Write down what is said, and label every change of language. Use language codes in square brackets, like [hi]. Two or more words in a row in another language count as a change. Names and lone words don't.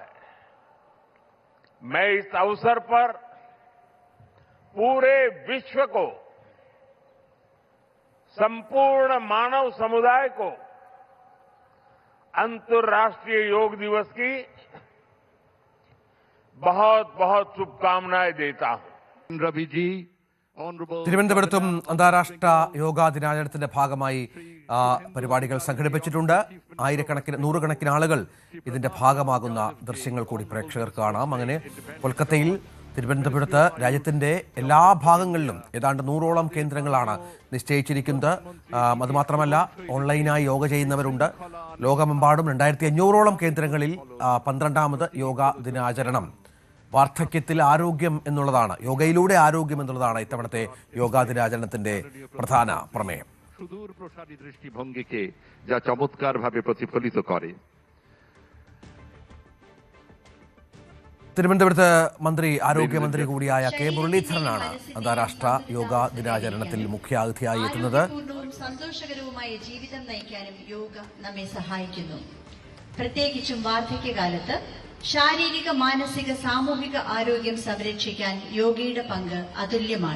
[hi] मैं इस अवसर पर पूरे विश्व को, संपूर्ण मानव समुदाय को अंतर्राष्ट्रीय योग दिवस की बहुत बहुत शुभकामनाएं देता हूं। रवि जी, [ml] തിരുവനന്തപുരത്തും അന്താരാഷ്ട്ര യോഗാ ദിനാചരണത്തിന്റെ ഭാഗമായി പരിപാടികൾ സംഘടിപ്പിച്ചിട്ടുണ്ട്. നൂറുകണക്കിന് ആളുകൾ ഇതിന്റെ ഭാഗമാകുന്ന ദൃശ്യങ്ങൾ കൂടി പ്രേക്ഷകർക്ക് കാണാം. അങ്ങനെ കൊൽക്കത്തയിൽ, തിരുവനന്തപുരത്ത്, രാജ്യത്തിന്റെ എല്ലാ ഭാഗങ്ങളിലും ഏതാണ്ട് 100ഓളം കേന്ദ്രങ്ങളാണ് നിശ്ചയിച്ചിരിക്കുന്നത്. അതുമാത്രമല്ല, ഓൺലൈനായി യോഗ ചെയ്യുന്നവരുണ്ട്. ലോകമെമ്പാടും 2500ഓളം കേന്ദ്രങ്ങളിൽ 12ാമത് യോഗാ ദിനാചരണം. വാർദ്ധക്യത്തിൽ ആരോഗ്യം എന്നുള്ളതാണ്, യോഗയിലൂടെ ആരോഗ്യം എന്നുള്ളതാണ് ഇത്തവണത്തെ യോഗാ ദിനാചരണത്തിന്റെ പ്രധാന പ്രമേയം. [bn] সুদূর প্রসারী দৃষ্টিভঙ্গিকে যা চমৎকারভাবে প্রতিফলিত করে। [ml] തിരുവനന്തപുരത്ത് ആരോഗ്യമന്ത്രി കൂടിയായ കെ മുരളീധരനാണ് അന്താരാഷ്ട്ര യോഗാ ദിനാചരണത്തിൽ മുഖ്യാതിഥിയായി എത്തുന്നത്. സന്തോഷകരവുമായ ജീവിതം നയിക്കാനും യോഗ നമ്മെ സഹായിക്കുന്നു. പ്രത്യേകിച്ചും വാർദ്ധക്യകാലത്ത് ശാരീരിക, മാനസിക, സാമൂഹിക ആരോഗ്യം സംരക്ഷിക്കാൻ യോഗയുടെ പങ്ക് അതുല്യമാണ്.